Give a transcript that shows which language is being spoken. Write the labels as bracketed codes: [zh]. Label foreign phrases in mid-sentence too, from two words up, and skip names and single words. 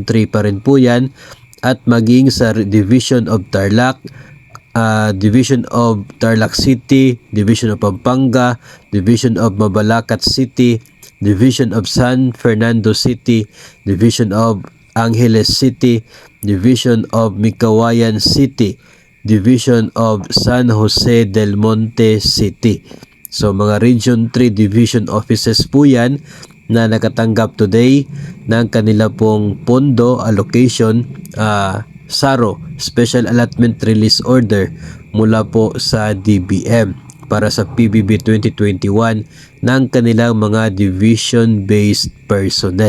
[tl] 3 pa rin po yan, at maging sa Division of Tarlac, Division of Tarlac City, Division of Pampanga, Division of Mabalacat City, Division of San Fernando City, Division of Angeles City, Division of Micawayan City, Division of San Jose del Monte City. So mga Region 3 Division Offices po yan na nakatanggap today ng kanila pong pondo allocation, SARO, Special Allotment Release Order, mula po sa DBM para sa PBB 2021 ng kanilang mga [en] division-based personnel.